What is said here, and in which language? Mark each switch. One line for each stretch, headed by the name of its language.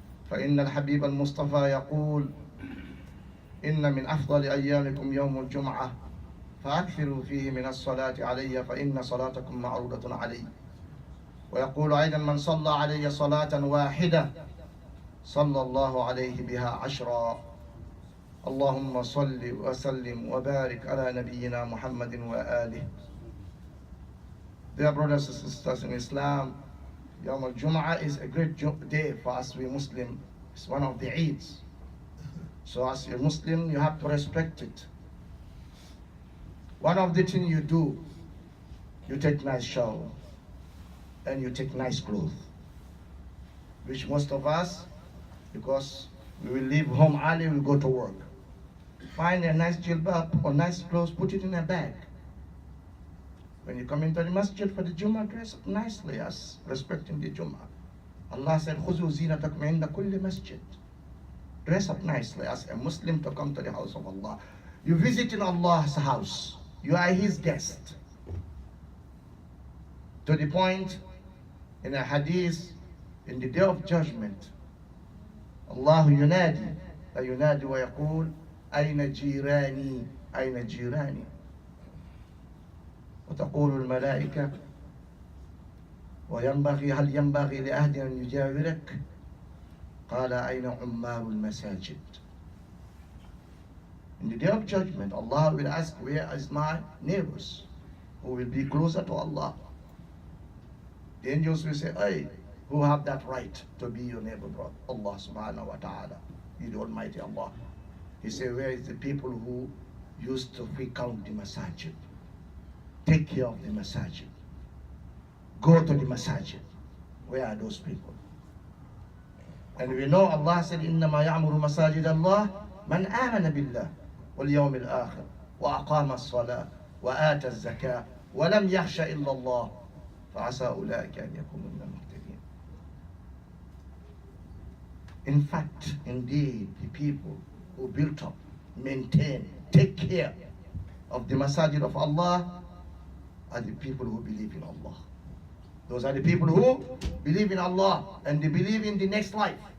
Arabic: فإن الحبيب المصطفى يقول: إن من أفضل أيامكم يوم الجمعة فأكثروا فيه من الصلاة علي فإن صلاتكم معروضة علي. ويقول أيضا: من صلى علي صلاة واحدة صلى الله عليه بها 10. اللهم صل وسلم وبارك على نبينا محمد وآله.
English: Dear brothers and sisters in Islam, Yawm al-Jum'ah is a great day for us, we Muslims. It's one of the Eids. So as a Muslim, you have to respect it. One of the things you do, you take nice shower and you take nice clothes, which most of us, because we will leave home early, we go to work. Find a nice jilbab or nice clothes, put it in a bag. When you come into the masjid for the Jummah, dress up nicely as respecting the Jummah. Allah said,
Arabic: خُذُوا زِينَتَكُمْ عِنْدَ كُلِّ
English: masjid. Dress up nicely as a Muslim to come to the house of Allah. You visit in Allah's house. You are His guest. To the point, in a hadith, in the day of judgment, Allah
Arabic: ينادي لا ينادي ويقول أين جيراني أين جيراني وتقول الملائكة وينبغي هل ينبغي لأحد أن يجاورك قال أين عمار المساجد.
English: In the day of judgment, Allah will ask, where is my neighbors who will be closer to Allah? The angels will say, hey, who have that right to be your neighbor, brother? Allah subhanahu wa ta'ala, He the Almighty Allah. He said, where is the people who used to frequent the masajid? Take care of the masajid. Go to the masajid. Where are those people? And we know Allah said,
Arabic: إِنَّمَا يَعْمُرُ مَسَاجِدَ اللَّهِ مَنْ آمَنَ بِاللَّهِ وَالْيَوْمِ الْآخِرِ وَأَقَامَ الصَّلَاةَ وَآتَى الزَّكَاةَ وَلَمْ يَخْشَ إِلَّا اللَّهِ فَعَسَى أُولَٰئِكَ أَنْ يَكُونُوا مِنَ الْمُهْتَدِينَ.
English: In fact, indeed, the people who built up, maintain, take care of the masajid of Allah are the people who believe in Allah. Those are the people who believe in Allah and they believe in the next life.